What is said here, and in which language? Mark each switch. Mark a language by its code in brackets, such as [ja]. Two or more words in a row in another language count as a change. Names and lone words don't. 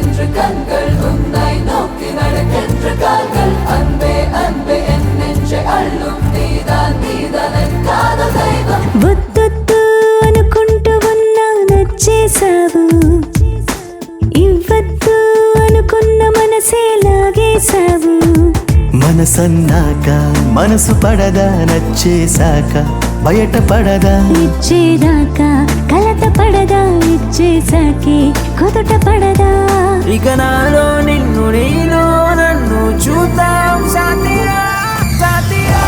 [ta] கண்கள் உன்னை நோக்கி நடக்கின்ற கால்கள் அன்பே அன்பே என் நெஞ்சை அள்ளும் நீதான் நீதான் என் காதல் தெய்வம் [te] వద్దొద్దు అనుకుంటూ ఉన్నా నచ్చేసావు ఇవ్వద్దు అనుకున్న మనసే లాగేశావు మనసన్నాక మనసు పడదా నచ్చేశాక బయట పడదా ఇచ్చేదాకా కలత పడదా ఇచ్చేసాకే కుదుట పడదా ఇక నాలో నిన్ను నేను నన్ను చూద్దాం [hi] साथिया साथिया